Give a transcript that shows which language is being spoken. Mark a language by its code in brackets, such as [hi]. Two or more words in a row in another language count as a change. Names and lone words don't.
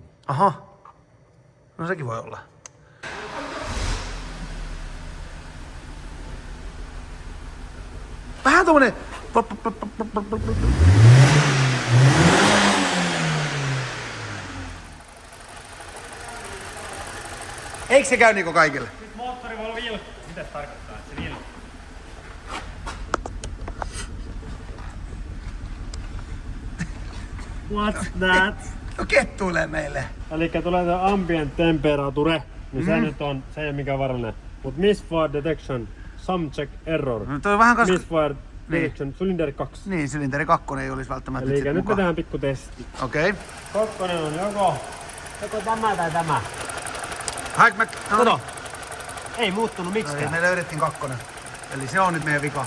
[fi] Aha. No sekin voi olla. Vähän tommonen. Eikö se käy niinku kaikille? Nyt moottori voi vilkkuu. Mitä se tarkoittaa, että se vilkkuu? [en] What's that? [fi] No kettuilee meille. Elikkä tulee tää [en] ambient temperature, [fi] niin se nyt on, se ei ole mikään varallinen. [en] Mut misfire detection, some check error. [fi] No toi on vähän [en] Misfire detection, cylinderi 2. [fi] Niin, sylinteri 2 ei olisi välttämättä Elikkä sit nyt me mukaan. tehdään pikku testi. Okei. Kakkonen on joko tämä tai tämä. Kato. Ei muuttunut miksikään. Me löydettiin 2. Eli se on nyt meidän vika.